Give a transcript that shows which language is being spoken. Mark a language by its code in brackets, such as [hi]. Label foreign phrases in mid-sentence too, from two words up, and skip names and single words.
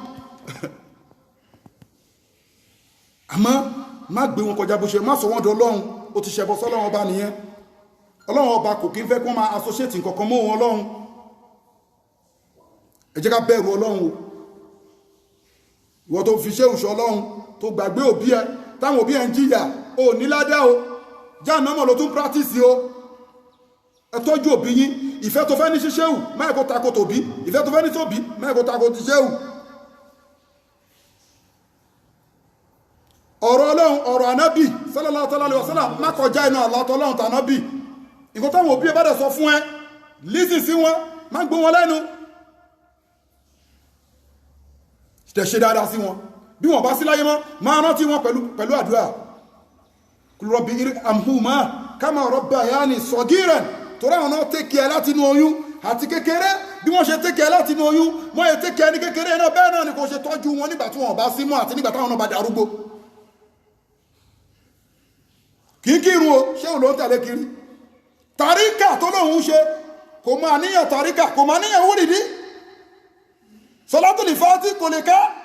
[yo] àmọ́ má gbé wọn kọjá bó ṣe má sọ wọ́n di ọlọ́run ó ti ṣẹbọ sọ́lọ́run ọba nìyẹn ọlọ́run ọba kò kí ń fẹ́ kó máa associate nǹkankan mọ́ wọn ọlọ́run ẹ jẹ́ ká bẹ̀rù ọlọ́run o ìwọ tó fi ṣéhù ṣe ọlọ́run tó gbàgbé òbí ẹ táwọn òbí ẹ ń jìyà ò ní ládá o jáàmọ́ ló tún practice o ẹ tọ́jú òbí yín ìfẹ́ tó fẹ́ ní ṣíṣẹ́hù máa kó takò tòbí ìfẹ́ tó fẹ́ ní tóbí máa kó takò tíṣẹ́hù ọ̀rọ̀ ọlọ́run ọ̀rọ̀ ànábì [ar] صلى الله عليه وسلم [yo] má kọjá inú àlátọ́ ọlọ́run tànábì nǹkan táwọn òbí ẹ bá dẹ̀ sọ fún ẹ lísì sí wọn má gbó wọn lẹ́nu tẹ̀ ṣe dáadáa sí wọn bí wọn bá sí láyé mọ́ máa rántí wọn pẹ̀lú àdúrà [ar] رب ارحمهما كما ربياني صغيرا [yo] torí àwọn náà tẹ́kẹ̀ láti inú oyún àti kékeré bí wọ́n ṣe tẹ́kẹ̀ láti inú oyún wọ́n yẹ tẹ́kẹ̀ ní kékeré náà bẹ́ẹ̀ náà ni kò ṣe tọ́jú wọn nígbà tí wọ́n bá sí mọ́ àti nígbà táwọn náà bá darúgbó kìí kírun o ṣé òun ló ń tẹ̀lé kiri tàríkà tó lóun ṣe kò máa níyàn tàríkà kò máa níyàn wúrìdí Salatul Fati kò lè ká